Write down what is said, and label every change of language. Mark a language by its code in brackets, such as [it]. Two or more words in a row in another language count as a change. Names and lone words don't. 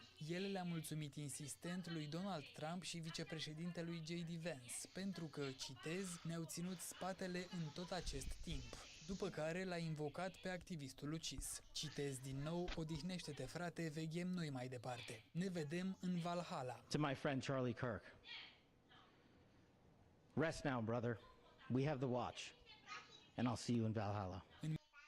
[ro] El le-a mulțumit insistent lui Donald Trump și vicepreședintelui J.D. Vance pentru că, citez, ne-au ținut spatele în tot acest timp. După care l-a invocat pe activistul ucis. Citez din nou, odihnește-te frate, veghem noi mai departe. Ne vedem în Valhalla. [en] To my friend Charlie Kirk. Rest now, brother. We have the watch. And I'll see you in Valhalla.